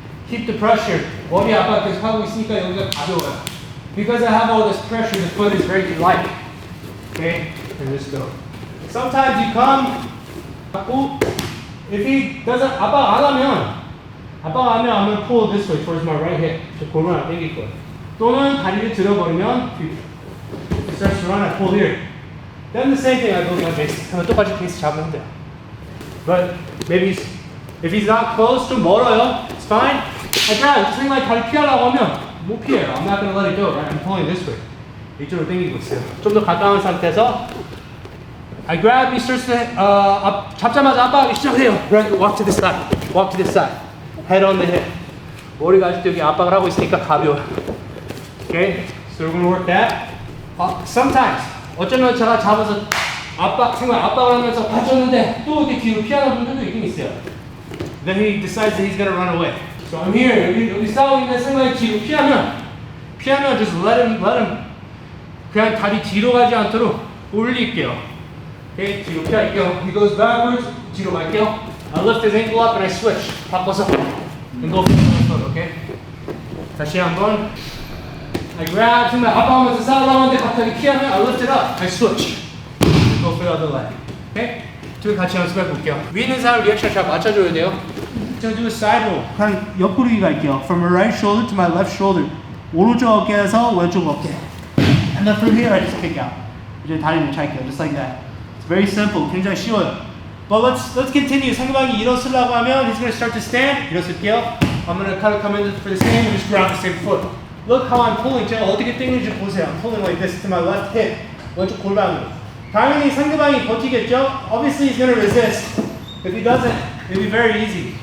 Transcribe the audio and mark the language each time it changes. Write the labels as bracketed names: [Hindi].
[English] Keep the pressure. [Korean] 머리 압박 계속 하고 있으니까 여기가 가벼워요. [English] Because I have all this pressure, the foot is very light. Okay, and just go. Sometimes you come, if he doesn't [Korean] 압박 안 하면 압박을 하면 [English] I'm gonna pull this way towards my right hip. [Korean] 저 골반을 당길 거예요. 또는 다리를 들어버리면 [English] it starts to run, I pull here. Then the same thing, I go down base. [Korean] 그러면 똑같이 베이스 잡으면 돼요. [English] But maybe if he's not close, [Korean] 좀 멀어요. [English] It's fine. [Korean] 그냥 생각에 다리 피하려고 하면 못 피해요. [English] I'm not gonna let it go, right? I'm pulling this way. [Korean] 이쪽으로 당기고 있어요. 좀 더 가까운 상태에서 [English] I grab, he starts to, [Korean] 잡자마자 압박하기 시작해요. [English] Right, walk to the side, walk to the side. Head on the hip. [Korean] 머리가 아직도 여기 압박을 하고 있으니까 가벼워요. [English] Okay, so we're gonna work that. [Korean] Sometimes, 어쩌면 제가 잡아서 생각 압박을 하면서 받쳤는데 또 이렇게 뒤로 피하는 분들도 있긴 있어요. Then he decides that he's gonna run away. [English] So I'm here, [Korean] 여기 싸우고 있는 생각에 뒤로 피하면 [English] just let him [Korean] 그냥 다리 뒤로 가지 않도록 올릴게요. Okay, 뒤로 피할게요. [English] He goes backwards, [Korean] 뒤로 갈게요. [English] I lift his ankle up and I switch. [Korean] 바꿔서 [English] and go for the foot, okay? [Korean] 다시 한번. [English] I grab, [Korean] 정말 압박하면서 싸우려고 하는데 갑자기 피하면 [English] I lift it up, I switch. Go for the other leg. Okay? [Korean] 둘 같이 연습해 볼게요. 위에 있는 사람 리액션 잘 맞춰줘야 돼요. [English] So do a side roll. [Korean] 그냥 옆구르기 갈게요. [English] From my right shoulder to my left shoulder. [Korean] 오른쪽 어깨에서 왼쪽 어깨. [English] And then from here I just kick out. [Korean] 이제 다리를 찰게요. [English] Just like that. It's very simple. [Korean] 굉장히 쉬워요. [English] But let's continue. [Korean] 상대방이 일어서려고 하면 [English] he's going to start to stand. [Korean] 일어설게요. [English] I'm going to kind of come in for the same and just grab the same foot. Look how I'm pulling. [Korean] 제가 어떻게 당기는지 보세요. [English] I'm pulling like this to my left hip. [Korean] 왼쪽 골반으로. 당연히 상대방이 버티겠죠? [English] Obviously he's going to resist. If he doesn't, it'll be very easy.